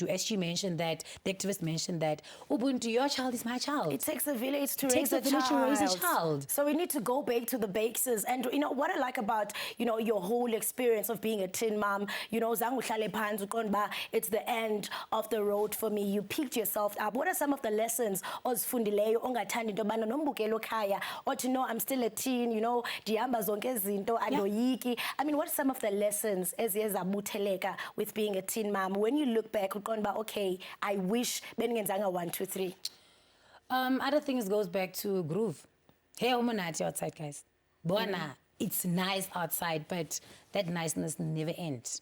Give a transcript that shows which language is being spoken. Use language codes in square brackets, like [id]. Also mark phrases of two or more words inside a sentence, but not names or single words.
[en] As she mentioned that, the activist mentioned that, Ubuntu, your child is my child. It takes a village to raise a child. So we need to go back to the basics. And you know, what I like about, you know, your whole experience of being a teen mom, you know, it's the end of the road for me. You picked yourself up. What are some of the lessons [xh] ozifundileyo ongathandi into yobana nombukelo khaya [en] or to know I'm still a teen, you know, [xh] dihamba zonke izinto andoyiki. [en] I mean, what are some of the lessons as with being a teen mom? When you look back, okay, I wish beningenzanga 1, 2, 3. Other things goes back to groove. Hey, umonati outside, guys. Bona, it's nice outside, but that niceness never ends.